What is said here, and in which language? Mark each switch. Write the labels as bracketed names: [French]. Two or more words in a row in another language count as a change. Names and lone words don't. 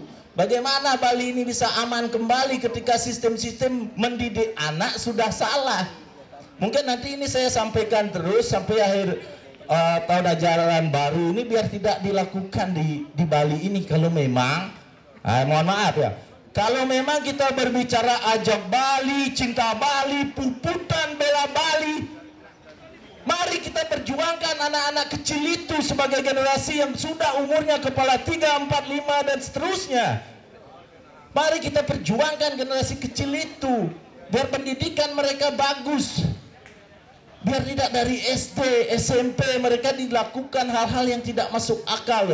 [Indonesian] Bagaimana Bali ini bisa aman kembali ketika sistem-sistem mendidik anak sudah salah? Mungkin nanti ini saya sampaikan terus sampai akhir tahun ajaran baru ini biar tidak dilakukan di Bali ini. Kalau memang mohon maaf ya, Kalau memang kita berbicara ajak Bali, cinta Bali, puputan bela Bali, mari kita perjuangkan anak-anak kecil itu sebagai generasi yang sudah umurnya kepala 3, 4, 5 dan seterusnya. Mari kita perjuangkan generasi kecil itu, biar pendidikan mereka bagus. Biar tidak dari SD, SMP mereka dilakukan hal-hal yang tidak masuk akal.